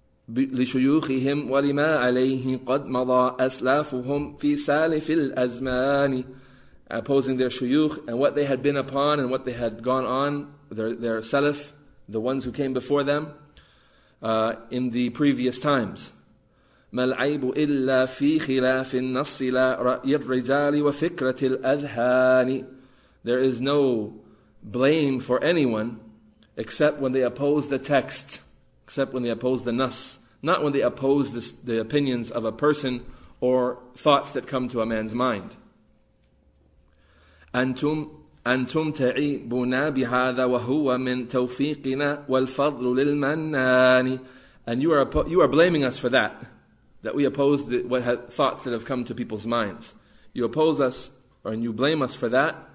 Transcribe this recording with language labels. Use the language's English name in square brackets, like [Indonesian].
[Arabic] لِشُيُوخِهِمْ وَلِمَا عَلَيْهِ قَدْ مَضَى أَسْلَافُهُمْ فِي سَالِفِ الْأَزْمَانِ. [English] Opposing their shuyukh and what they had been upon and what they had gone on, their salaf, the ones who came before them, in the previous times. [Arabic] ما العيب إلا في خلاف النص لا رأي الرجال وفكرة الأذهان. [English] There is no blame for anyone except when they oppose the text, except when they oppose the nas, not when they oppose the opinions of a person or thoughts that come to a man's mind. [Arabic] أنتم تعيبنا بهذا وهو من توفيقنا والفضل للمنان. [English] And you are blaming us for that. that we oppose thoughts that have come to people's minds. You oppose us, and you blame us for that,